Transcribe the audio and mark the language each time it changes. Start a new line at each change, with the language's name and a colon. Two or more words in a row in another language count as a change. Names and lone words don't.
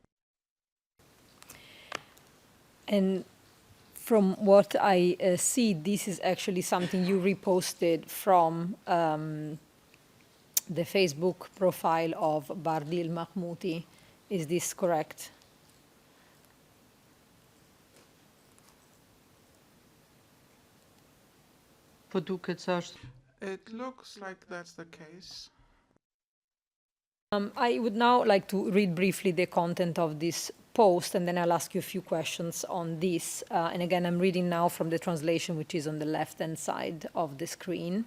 English: And from what I see, this is actually something you reposted from the Facebook profile of Bardil Mahmouti. Is this correct?
Albanian: Po duket se është.
English: It looks like that's the case. I would now like to read briefly the content of this post, and then I'll ask you a few questions on this. And again, I'm reading now from the translation, which is on the left-hand side of the screen.